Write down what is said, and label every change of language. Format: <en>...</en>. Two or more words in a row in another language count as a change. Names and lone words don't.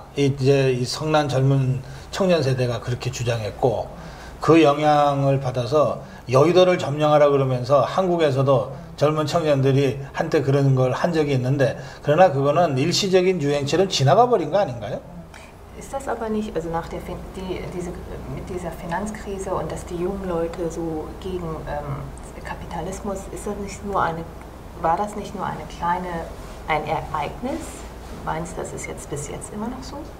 <ko>이제 이 성난 젊은 청년 세대가 그렇게 주장했고 그 영향을 받아서 여의도를 점령하라 그러면서 한국에서도 젊은 청년들이 한때 그런 걸 한 적이 있는데 그러나 그거는 일시적인 유행처럼 지나가 버린 거 아닌가요?</ko> <de>Ist das aber nicht, also mit dieser Finanzkrise und dass die jungen Leute so gegen Kapitalismus, war das nicht nur ein Ereignis? Meinst du, das ist jetzt bis jetzt immer noch so?</de>